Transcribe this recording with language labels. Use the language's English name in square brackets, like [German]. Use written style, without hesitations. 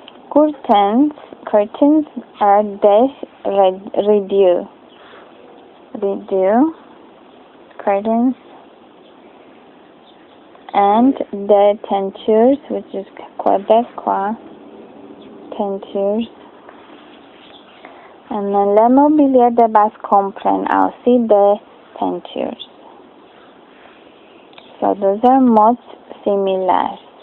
[English] Curtains are des rideaux. Curtains. And the tentures, which is Québécois, tentures. And then [French] le mobilier de base comprend aussi des tentures. [English] So those are [French] mots similaires.